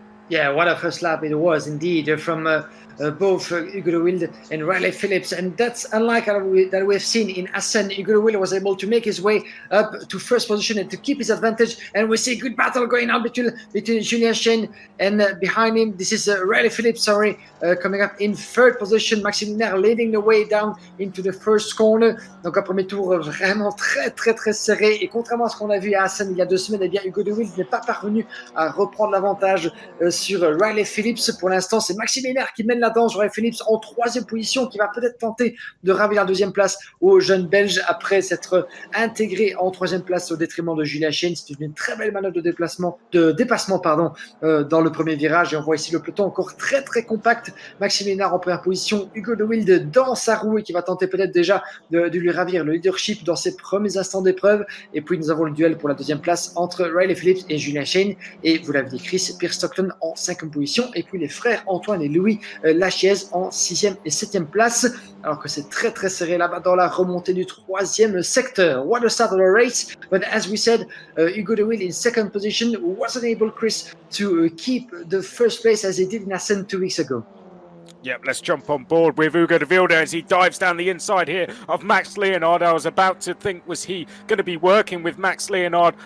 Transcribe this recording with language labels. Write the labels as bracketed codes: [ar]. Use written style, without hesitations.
[en] Yeah, what a first lap it was indeed from both Hugo de Wilde and Riley Phillips, and that's unlike that we've seen in Assen. Hugo de Wilde was able to make his way up to first position and to keep his advantage, and we see a good battle going on between Julien Chaine and behind him. This is Riley Phillips, coming up in third position. Maxime Linaire leading the way down into the first corner. [fr] Donc un premier tour vraiment très serré, et contrairement à ce qu'on a vu à Assen il y a 2 semaines, eh bien Hugo de Wilde n'est pas parvenu à reprendre l'avantage sur Riley Phillips. Pour l'instant, c'est Maxime Linaire qui mène la danse. Riley Phillips en 3e position, qui va peut-être tenter de ravir la 2e place aux jeunes Belges après s'être intégré en 3e place au détriment de Julien Chaine. C'est une très belle manœuvre de dépassement dans le premier virage, et on voit ici le peloton encore très compact. Maxime Linaire en première position, Hugo de Wilde dans sa roue et qui va tenter peut-être déjà de lui ravir le leadership dans ses premiers instants d'épreuve. Et puis nous avons le duel pour la 2e place entre Riley Phillips et Julien Chaine, et vous l'avez dit Chris, Piers Stockton en 5e position, et puis les frères Antoine et Louis Lachiez en 6e et 7e place, alors que c'est très serré là-bas dans la remontée du 3e secteur. [en] What a start of the race, but as we said, Hugo de Wilde in 2nd position wasn't able, Chris, to keep the first place as he did in Assen 2 weeks ago. Yep, let's jump on board with Hugo de Wilde as he dives down the inside here of Max Leonard. I was about to think, was he going to be working with Max Leonard?